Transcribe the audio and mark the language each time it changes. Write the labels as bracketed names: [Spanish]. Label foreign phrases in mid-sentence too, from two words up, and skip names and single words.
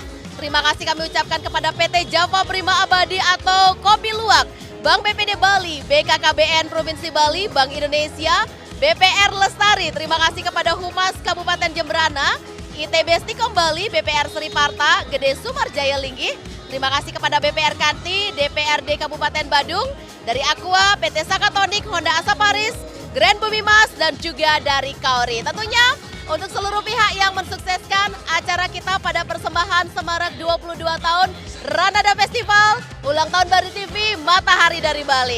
[Indonesian] Terima kasih kami ucapkan kepada PT Java Prima Abadi atau Kopi Luwak, Bank BPD Bali, BKKBN Provinsi Bali, Bank Indonesia, BPR Lestari. Terima kasih kepada Humas Kabupaten Jembrana, ITB Stikom Bali, BPR Sri Parta, Gede Sumarjaya Linggih. Terima kasih kepada BPR Kanti, DPRD Kabupaten Badung, dari Aqua, PT Sakatonik, Honda Asaparis, Grand Bumimas, dan juga dari Kauri. Tentunya untuk seluruh pihak yang mensukseskan acara kita pada persembahan Semarak 22 tahun Ranada Festival, ulang tahun Bali TV, Matahari dari Bali.